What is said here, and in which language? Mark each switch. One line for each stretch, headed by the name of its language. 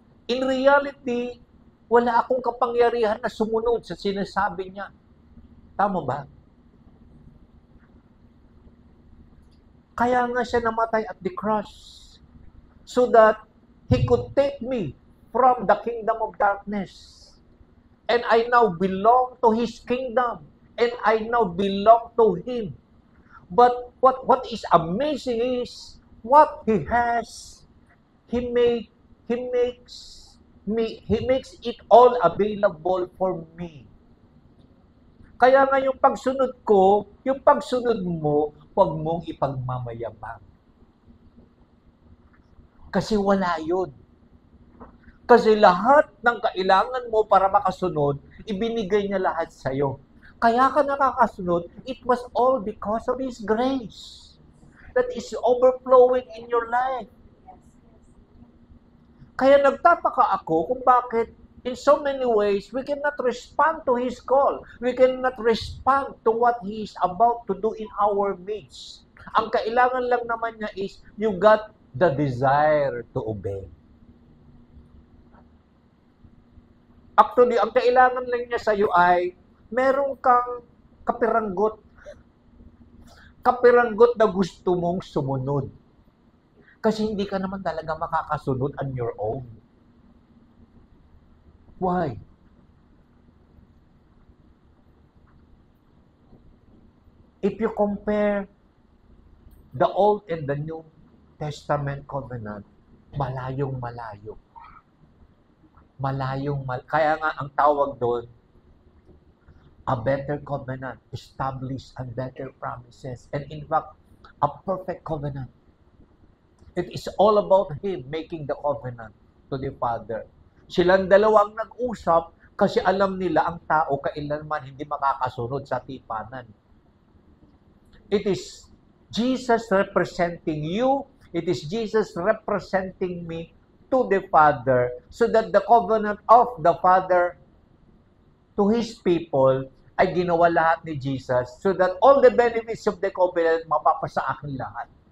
English: In reality,
Filipino: wala akong kapangyarihan na sumunod sa sinasabi niya. Tama ba? Kaya nga siya namatay
English: at the cross so that He could take me from the kingdom of darkness. And I now belong to His kingdom. And I now belong to Him. But what is amazing is what He has, He makes it all available for me.
Filipino: Kaya nga yung pagsunod ko, yung pagsunod mo, huwag mong ipagmamayabang. Kasi wala yun. Kasi lahat ng kailangan mo para makasunod, ibinigay niya lahat sa'yo. Kaya ka nakakasunod,
English: it was all because of His grace that is overflowing in your life.
Filipino: Kaya nagtataka ako kung bakit
English: in so many ways, we cannot respond to His call. We cannot respond to what He is about to do in our midst.
Filipino: Ang kailangan lang naman niya
English: is, you got the desire to obey. Actually,
Filipino: ang kailangan lang niya sa iyo ay, meron kang kapiranggot. Kapiranggot na gusto mong sumunod. Kasi hindi ka naman talaga makakasunod
English: on your own. Why? If you compare the Old and the New Testament covenant,
Filipino: malayong-malayo. Kaya nga ang tawag doon,
English: a better covenant, established and better promises. And in fact, a perfect covenant. It is all about Him making the covenant to the Father.
Filipino: Silang dalawang nag-usap kasi alam nila ang tao kailanman hindi makakasunod sa tipanan.
English: It is Jesus representing you. It is Jesus representing me to the Father so that the covenant of the Father to His people
Filipino: ay ginawa lahat ni Jesus
English: so that all the benefits of the covenant
Filipino: mapapasa akin lahat.